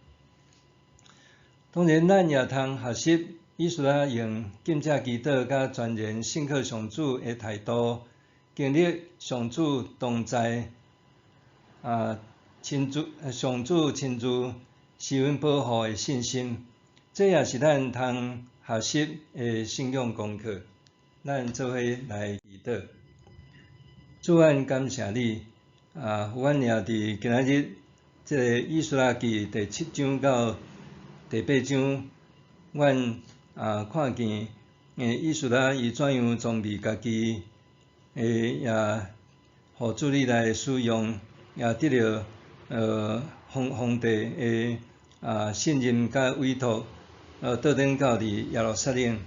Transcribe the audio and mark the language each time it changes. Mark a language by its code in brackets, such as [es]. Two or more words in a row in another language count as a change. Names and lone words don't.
[nan] 当然，咱也通学习以斯拉用敬虔祈祷甲全然信靠上主的态度，经历上主同在，上主亲自施恩保护的信心，这也是咱通学习的信仰功课。咱做伙来祈祷。主，阮感谢你，阮也伫今仔日这个以斯拉记第7章到第8章，阮看见以斯拉伊怎样装备家己，也互主你来使用，也得到皇帝的信任甲委托，倒转到伫耶路撒冷。